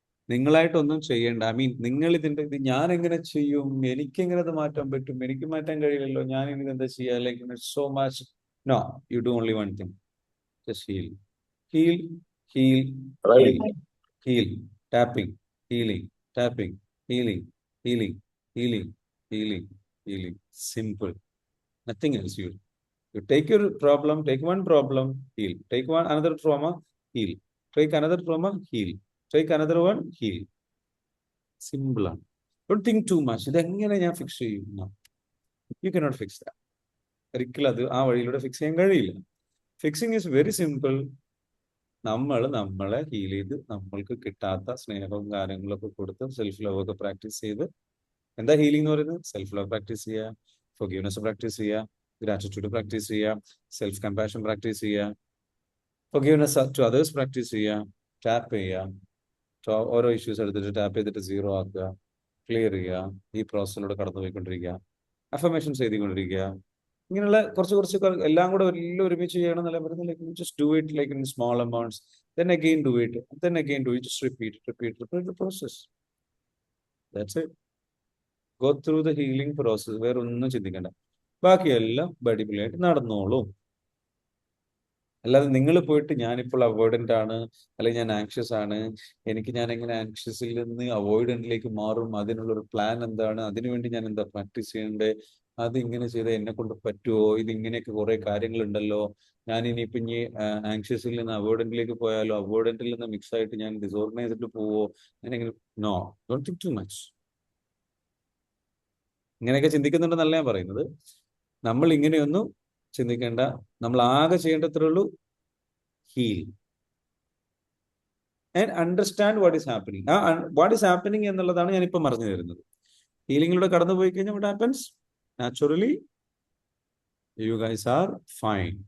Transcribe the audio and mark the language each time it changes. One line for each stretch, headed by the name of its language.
Malayalam: നിങ്ങളായിട്ടൊന്നും ചെയ്യേണ്ട.
English: I mean,
Malayalam: നിങ്ങൾ ഇത് ഞാൻ എങ്ങനെ ചെയ്യും, എനിക്ക് എങ്ങനെ അത് മാറ്റാൻ പറ്റും, എനിക്ക് മാറ്റാൻ കഴിയില്ലല്ലോ, ഞാൻ ഇനി എന്താ ചെയ്യുക,
English: Like so much. No, you do only one thing. Just heal, heal, heal, heal, heal. Tapping, healing, tapping, healing, healing, healing, healing, healing. Simple. Nothing else. You take your problem, take one problem, heal. Take one another trauma, heal. Take another trauma, heal. Take another one, heal. Simple
Malayalam: ആണ്.
English: Don't think too much.
Malayalam: ഇതെങ്ങനെ ഞാൻ fix ചെയ്യും?
English: No. You cannot fix that.
Malayalam: ഒരിക്കലും അത് ആ വഴിയിലൂടെ fix ചെയ്യാൻ കഴിയില്ല.
English: Fixing is very simple.
Malayalam: നമ്മളെ ഹീൽ ചെയ്ത് നമ്മൾക്ക് കിട്ടാത്ത സ്നേഹവും കാര്യങ്ങളൊക്കെ കൊടുത്ത് സെൽഫ് ലവ് ഒക്കെ പ്രാക്ടീസ് ചെയ്ത്. എന്താ ഹീലിംഗ് എന്ന് പറയുന്നത്? സെൽഫ് ലവ് പ്രാക്ടീസ് ചെയ്യുക, ഫൊർഗീവ്നെസ് പ്രാക്ടീസ് ചെയ്യുക, ഗ്രാറ്റിറ്റ്യൂഡ് പ്രാക്ടീസ് ചെയ്യുക, സെൽഫ് കമ്പാഷൻ പ്രാക്ടീസ് ചെയ്യുക, ഫൊർഗീവ്നെസ് ടു അതേഴ്സ് പ്രാക്ടീസ് ചെയ്യുക, ടാപ്പ് ചെയ്യുക, ഓരോ ഇഷ്യൂസ് എടുത്തിട്ട് ടാപ്പ് ചെയ്തിട്ട് സീറോ ആക്കുക, ക്ലിയർ ചെയ്യുക, ഈ പ്രോസസ്സിലൂടെ കടന്നുപോയിക്കൊണ്ടിരിക്കുക, അഫർമേഷൻസ് എഴുതിക്കൊണ്ടിരിക്കുക. ഇങ്ങനെയുള്ള കുറച്ച് എല്ലാം കൂടെ എല്ലാം ഒരുമിച്ച് ചെയ്യണം എന്നല്ല പറയുന്നത്.
English: Like just do it like in small amounts, then again do it, then again do it, just repeat the process. That's it. Go through the healing process.
Malayalam: വേറെ ഒന്നും ചിന്തിക്കണ്ട, ബാക്കിയെല്ലാം അടിപൊളിയായിട്ട് നടന്നോളും. അല്ലാതെ നിങ്ങൾ പോയിട്ട് ഞാനിപ്പോൾ അവോയ്ഡന്റ് ആണ്, അല്ലെങ്കിൽ ഞാൻ ആങ്ഷ്യസ് ആണ്, ഞാൻ എങ്ങനെ ആങ്ഷ്യസിൽ നിന്ന് അവോയ്ഡന്റിലേക്ക് മാറും, അതിനുള്ളൊരു പ്ലാൻ എന്താണ്, അതിനുവേണ്ടി ഞാൻ എന്താ പ്രാക്ടീസ് ചെയ്യണ്ടേ, അത് ഇങ്ങനെ ചെയ്താൽ എന്നെ കൊണ്ട് പറ്റുമോ, ഇതിങ്ങനെയൊക്കെ കുറെ കാര്യങ്ങളുണ്ടല്ലോ, ഞാൻ ഇനിയിപ്പോൾ ഇനി ആങ്ഷ്യസിൽ നിന്ന് അവോയ്ഡന്റിലേക്ക് പോയാലോ, അവോയ്ഡന്റിൽ നിന്ന് മിക്സ് ആയിട്ട് ഞാൻ ഡിസോർഗനൈസ്ഡ് പോവോ, അങ്ങനെ.
English: No, don't think too much.
Malayalam: ഇങ്ങനെയൊക്കെ ചിന്തിക്കുന്നുണ്ടെന്നല്ല ഞാൻ പറയുന്നത്. നമ്മൾ ഇങ്ങനെയൊന്നും ചിന്തിക്കേണ്ട. നമ്മൾ ആകെ ചെയ്യേണ്ടത്രേ ഉള്ളൂ,
English: Heal and understand what is happening. What is happening
Malayalam: എന്നുള്ളതാണ് ഞാനിപ്പോൾ പറഞ്ഞു തരുന്നത്. ഹീലിംഗിലൂടെ കടന്നു പോയി കഴിഞ്ഞാൽ
English: what happens? Naturally, you guys are fine.